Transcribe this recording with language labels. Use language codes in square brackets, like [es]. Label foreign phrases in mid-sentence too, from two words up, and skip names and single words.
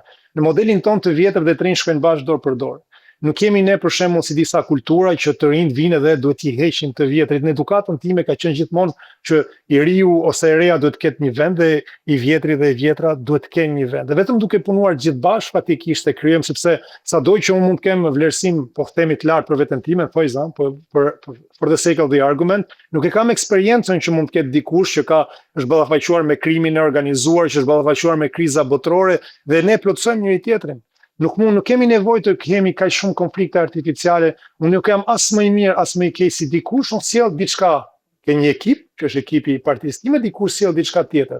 [sq] Në modelin ton të vjetër dhe të rinj shkojnë bashkë dorë për dorë. Nuk kemi ne për shembull si disa kultura që të rinjt vinë dhe duhet t'i heqin të vjetrit. Në edukatën time ka qenë gjithmonë që i riu ose e reja duhet të ketë një vend dhe i vjetri dhe i vjetra duhet të kenë një vend. Dhe vetëm duke punuar gjithë bashkë fatikisht e kryejmë, sepse sado që unë mund të kem vlerësim po themi të lartë për veten time, [en] for the sake of the argument, [sq] nuk e kam eksperiencën që mund të ketë dikush që është ballafaquar me krimin e organizuar, që është ballafaquar me kriza botërore dhe ne plotësojmë njëri tjetrin. Nuk kemi nevojë të kemi kaq shumë konflikte artificiale. Unë nuk jam as më i mirë, as më i keq si dikush, unë sjell diçka ke një ekip, që është ekipi i partisë time, dikush sjell diçka tjetër.